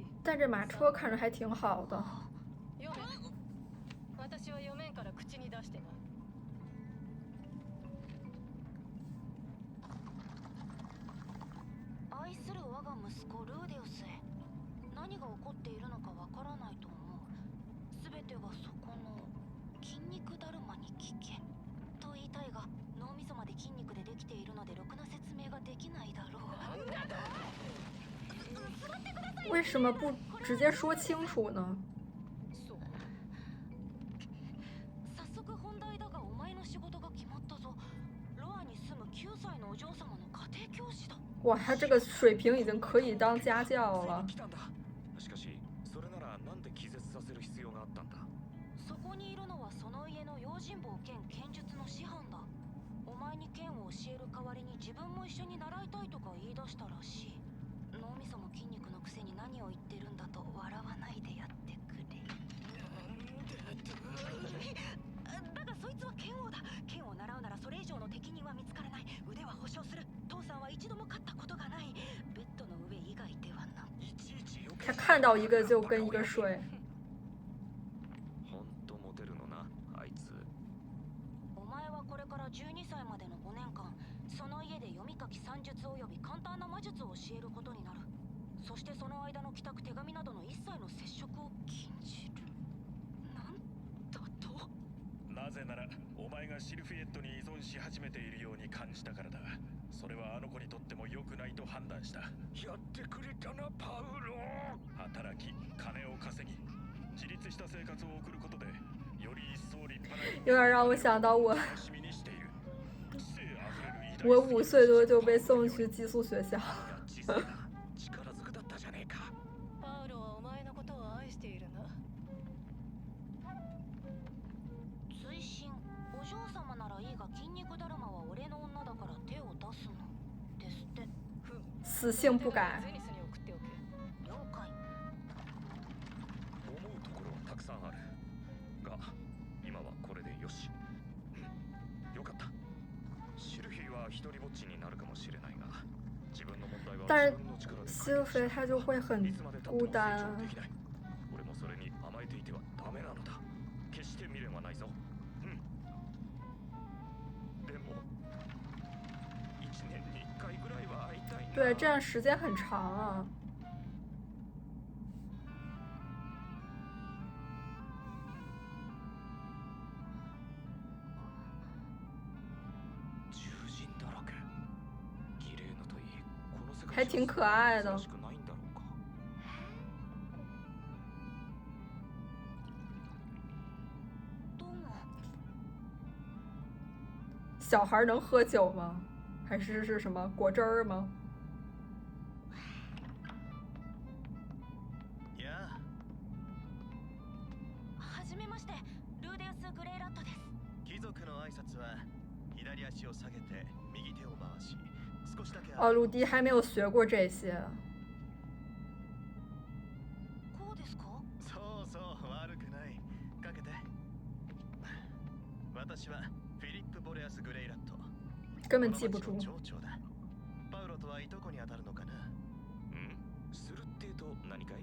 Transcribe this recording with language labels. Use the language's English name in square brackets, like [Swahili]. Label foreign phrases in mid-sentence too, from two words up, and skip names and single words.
[Chinese] 但这马车看着还挺好的。 [Japanese] 愛する我が息子ルーデウスへ、何が起こっているのかわからないと思う。すべてはそこの筋肉だるまに聞けと言いたいが、脳みそまで筋肉でできているのでろくな説明ができないだろう。 [Chinese] 为什么不直接说清楚呢？ [Japanese] 早速本題だが、お前の仕事が決まったぞ。ロアに住む9歳のお嬢様の家庭教師だ。 [Chinese] 哇，他这个水平已经可以当家教了。 [Japanese] しかし、それならなんで気絶させる必要があったんだ。そこにいるのはその家の用心棒兼剣術の師範だ。お前に剣を教える代わりに自分も一緒に習いたいとか言い出したらしい。脳みそも筋肉のくせに何を言ってるんだと笑わないでやってくれ。だがそいつは剣王だ。剣を習うならそれ以上の適任は見つからない。腕は保証する。父さんは一度も勝ったことがない。ベッドの上以外ではな。 [Chinese] 他看到一个就跟一个睡。 [Japanese] ほんとモテるのな、あいつ。お前はこれから12歳までの5年間、その家で読み書き算術および簡単な魔術を教えることになる。そしてその間の帰宅手紙などの一切の接触を禁じる。なんだと。なぜならお前がシルフィエットに依存し始めているように感じたからだ。それはあの子にとっても良くないと判断した。やってくれたな、パウロ。働き、金を稼ぎ、自立した生活を送ることでより一層立派な。 [Chinese] 有点让我想到我5岁多就被送去寄宿学校。 [Japanese] パウロはお前のことを愛しているな。追伸、お嬢様ならいいが筋肉だるまは俺の女だから手を出すのですって。 [Chinese] 死性不改。 [Japanese] 了解。思うところはたくさんあるが、今はこれでよし。よかった。シルフィは一人ぼっちになるかもしれないが、自分の問題は自分の力で [Chinese] シルフィ他就会很孤单。 [Japanese] 俺もそれに甘えていてはダメなのだ。決して未練はないぞ。でも1年に1回ぐらいは会いたいな。 [Chinese] 对，这样时间很长啊。还挺可爱的。小孩能喝酒吗？还是什么果汁儿吗？ [Japanese] はじめまして、ルーデウス・グレイラットです。貴族の挨拶は左足を下げて右手を回し。 [Chinese] 哦，鲁迪还没有学过这些。 [Japanese] こうですか？そうそう、悪くない。かけて。私はフィリップ・ボレアス・グレイラット。 [Chinese] 根本记不住。 [Japanese] 町長だ。パウロとはいとこに当たるのかな。するってと何かい？